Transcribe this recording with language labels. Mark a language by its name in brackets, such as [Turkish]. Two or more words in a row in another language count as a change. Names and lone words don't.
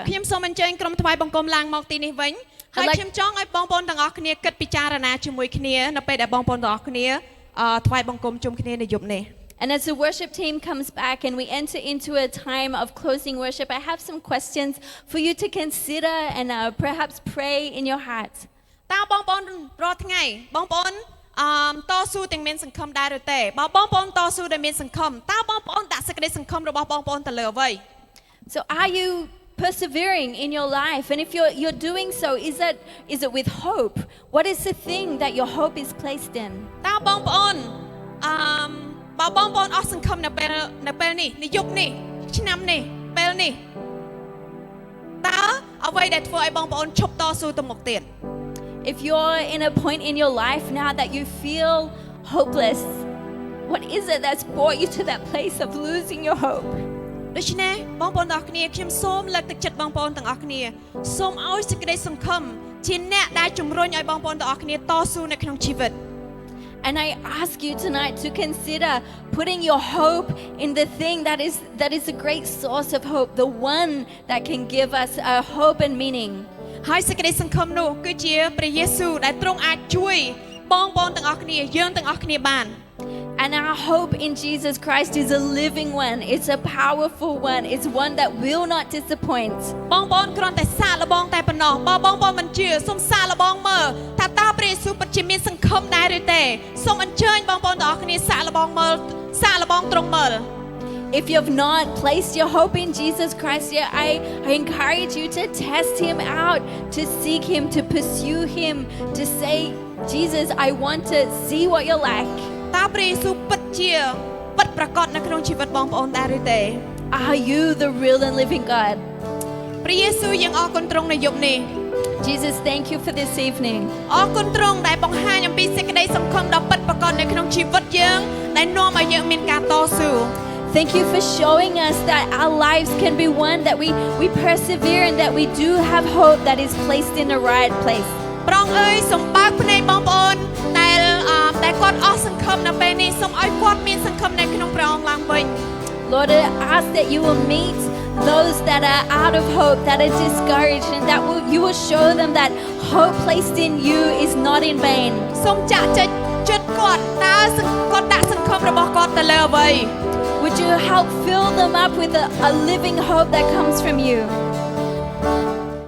[Khmer] ខ្ញុំសូមអញ្ជើញក្រុមថ្វាយបង្គំឡើងមកទីនេះវិញហើយខ្ញុំចង់ឲ្យបងប្អូនទាំងអស់គ្នាគិតពិចារណាជាមួយគ្នានៅពេលដែលបងប្អូនទាំងអស់គ្នាថ្វាយបង្គំជុំគ្នានៅយប់នេះ [English] And as the worship team comes back and we enter into a time of closing worship, I have some questions for you to consider and perhaps pray in your heart. [Khmer] តើបងប្អូនរាល់ថ្ងៃបងប្អូនតស៊ូទាំងមានសង្ឃឹមដែរឬទេបើបងប្អូនតស៊ូដែលមានសង្ឃឹមតើបងប្អូនដាក់សេចក្តីសង្ឃឹមរបស់បងប្អូនទៅលើអ្វី [English] So are you persevering in your life? And if you're doing so, is it with hope? What is the thing that your hope is placed in? [Khmer] តើបងប្អូនបើបងប្អូនអស់សង្ឃឹមនៅពេលនេះនៅយប់នេះឆ្នាំនេះពេលនេះតើអ្វីដែលធ្វើឲ្យបងប្អូនឈប់តស៊ូទៅមុខទៀត [English] If you're in a point in your life now that you feel hopeless, what is it that's brought you to that place of losing your hope? [Khmer] ដូច្នេះបងប្អូនទាំងអស់គ្នាខ្ញុំសូមលើកទឹកចិត្តបងប្អូនទាំងអស់គ្នាសូមឲ្យសេចក្តីសង្ឃឹមជាអ្នកដែលជំរុញឲ្យបងប្អូនទាំងអស់គ្នាតស៊ូនៅក្នុងជីវិត [English] And I ask you tonight to consider putting your hope in the thing that is a great source of hope, the one that can give us a hope and meaning. [Khmer] ហើយសេចក្តីសង្ឃឹមនោះគឺជាព្រះយេស៊ូវដែលទ្រង់អាចជួយបងប្អូនទាំងអស់គ្នាយើងទាំងអស់គ្នាបាន [English] And our hope in Jesus Christ is a living one. It's a powerful one. It's one that will not disappoint. [Khmer] បងប្អូនគ្រាន់តែសាកល្បងតែប៉ុណ្ណោះបើបងប្អូនមិនជឿសូមសាកល្បងមើលថាតើព្រះយេស៊ូវពិតជាមានសង្ឃឹមដែរឬទេសូមអញ្ជើញបងប្អូនទាំងអស់គ្នាសាកល្បងមើលសាកល្បងទ្រង់មើល [English] If you've not placed your hope in Jesus Christ yet, I encourage you to test Him out, to seek Him, to pursue Him, to say, Jesus, I want to see what you're like. [Khmer] តើព្រះយេស៊ូវពិតជាពិតប្រាកដនៅក្នុងជីវិតបងប្អូនដែរឬទេ [English] Are you the real and living God? [Khmer] ព្រះយេស៊ូវយើងអរគុណទ្រង់នៅយប់នេះ [English] Jesus, thank you for this evening. [Khmer] អរគុណទ្រង់ដែលបង្ហាញអំពីសេចក្តីសង្ឃឹមដ៏ពិតប្រាកដនៅក្នុងជីវិតយើងដែលនាំឲ្យយើងមានការតស៊ូ [English] Thank you for showing us that our lives can be one that we persevere and that we do have hope that is placed in the right place. [Khmer] ព្រះអង្គអើយសូមបើកភ្នែកបងប្អូនដែលគាត់អស់សង្ឃឹមនៅពេលនេះសូមឲ្យគាត់មានសង្ឃឹមនៅក្នុងព្រះអង្គឡើងវិញ [English] Lord, I ask that you will meet those that are out of hope, that are discouraged, and that you will show them that hope placed in you is not in vain. [Khmer] សូមចាក់ចិត្តគាត់តើគាត់ដាក់សង្ឃឹមរបស់គាត់ទៅលើអ្វី [English] Would you help fill them up with a living hope that comes from you?